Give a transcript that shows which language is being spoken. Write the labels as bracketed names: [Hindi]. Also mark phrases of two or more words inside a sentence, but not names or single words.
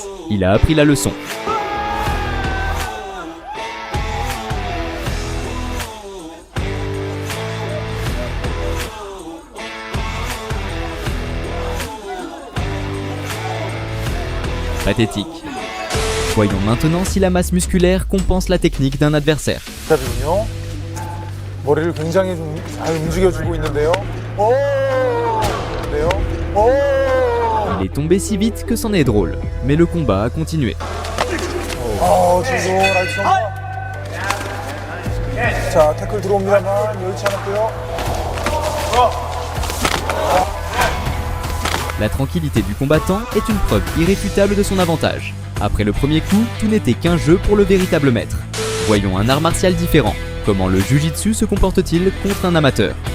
[French] Il a appris la leçon. Pathétique. Voyons maintenant si la masse musculaire compense la technique d'un adversaire. [Korean] 머리를 굉장히 좀 잘 움직여주고 있는데요. 오! 네요. 오! [French] Il est tombé si vite que c'en est drôle, mais le combat a continué. [Korean] 지금 라이트 선바. 자, 태클 들어옵니다만 여의치 않았고요. [French] La tranquillité du combattant est une preuve irréfutable de son avantage. Après le premier coup, tout n'était qu'un jeu pour le véritable maître. Voyons un art martial différent. Comment le Jiu-Jitsu se comporte-t-il contre un amateur?